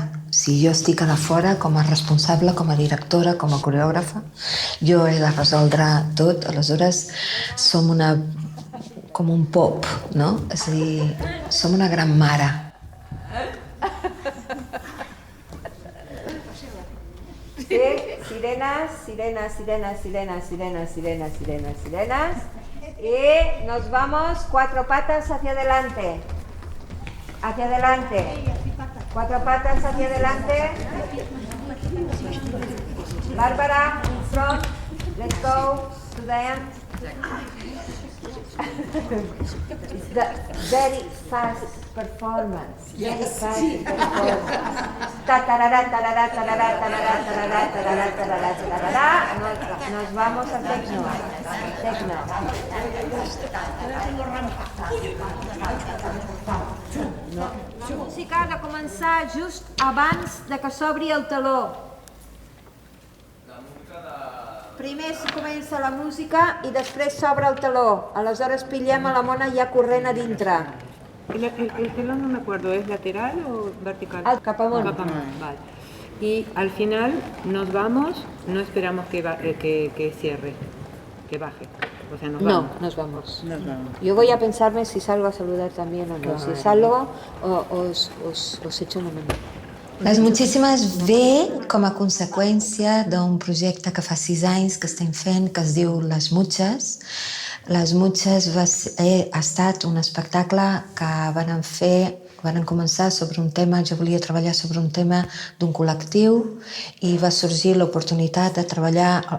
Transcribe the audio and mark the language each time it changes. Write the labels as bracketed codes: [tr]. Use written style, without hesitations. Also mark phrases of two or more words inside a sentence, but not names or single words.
[ca] Si jo estic a fora com a responsable, com a directora, com a coreògrafa, jo he de resoldre tot. Aleshores, som com un pop, no? És a dir, som una gran mare. Sí, [es] sirenas, sirenas, sirenas, sirenas, sirenas, sirenas, sirenas, sirenas. Y nos vamos 4 patas hacia adelante. Hacia adelante. 4 patas hacia adelante. Bárbara, [en] in front. Let's go to the end. It's the very fast performance. Very fast performance. Tarará, tarará, tarará, tarará, tarará, tarará, tarará, tarará. [es] Nos vamos al techno. [ca] La música ha de començar just abans de que s'obri el teló. Primer comença la música i després s'obre el teló. Aleshores pillem a la mona ja corrent a dintre. [es] El telón no me acuerdo, ¿es lateral o vertical? [ca] Cap amunt. Cap amunt, vale. [es] Y al final nos vamos, no esperamos que cierre, que baje. O sea, nos vamos. No, nos vamos. Yo voy a pensarme si salgo a saludar también o no. Si salgo, os echo una mano. [ca] Les Muchíssimes ve com a conseqüència d'un projecte que fa 6 anys que estem fent, que es diu Les Muches. Les Muches ha estat un espectacle que van començar sobre un tema, jo volia treballar sobre un tema d'un col·lectiu i va sorgir l'oportunitat de treballar,